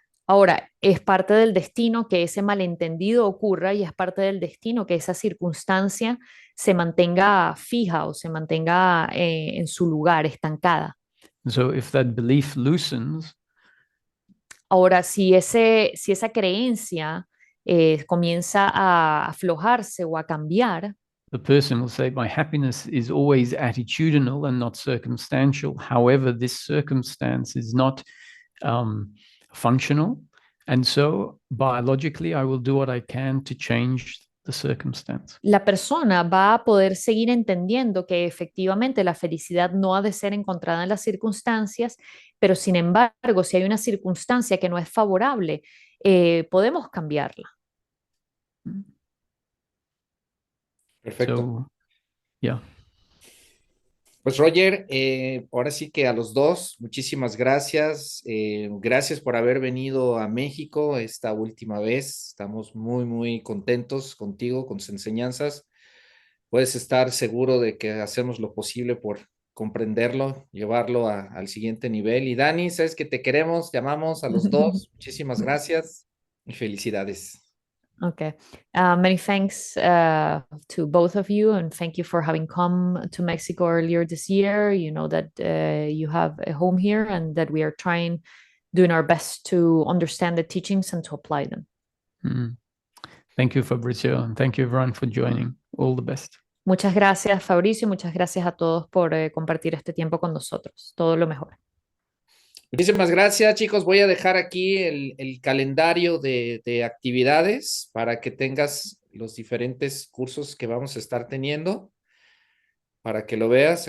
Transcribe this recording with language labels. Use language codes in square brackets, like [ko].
[es] Ahora, es parte del destino que ese malentendido ocurra y es parte del destino que esa circunstancia se mantenga fija o se mantenga en su lugar, estancada. [en] So if that belief loosens, [es] Ahora, si esa creencia comienza a aflojarse o a cambiar, [en] the person will say, my happiness is always attitudinal and not circumstantial. However, this circumstance is not functional. And so biologically, I will do what I can to change the circumstance. [es] la persona va a poder seguir entendiendo que efectivamente la felicidad no ha de ser encontrada en las circunstancias, pero sin embargo, si hay una circunstancia que no es favorable, podemos cambiarla. Perfecto. [en] So, yeah. [es] Pues Roger, ahora sí que a los dos, muchísimas gracias. Gracias por haber venido a México esta última vez. Estamos muy, muy contentos contigo, con tus enseñanzas. Puedes estar seguro de que hacemos lo posible por comprenderlo, llevarlo al siguiente nivel. Y Dani, sabes que te queremos, te amamos a los dos. Muchísimas gracias y felicidades. [en] Okay. Many thanks to both of you, and thank you for having come to Mexico earlier this year. You know that you have a home here, and that we are doing our best to understand the teachings and to apply them. Thank you, Fabrizio, and thank you everyone for joining. All the best. [es] Muchas gracias, Fabricio, y muchas gracias a todos por compartir este tiempo con nosotros. Todo lo mejor. Muchísimas gracias, chicos. Voy a dejar aquí el calendario de actividades para que tengas los diferentes cursos que vamos a estar teniendo, para que lo veas.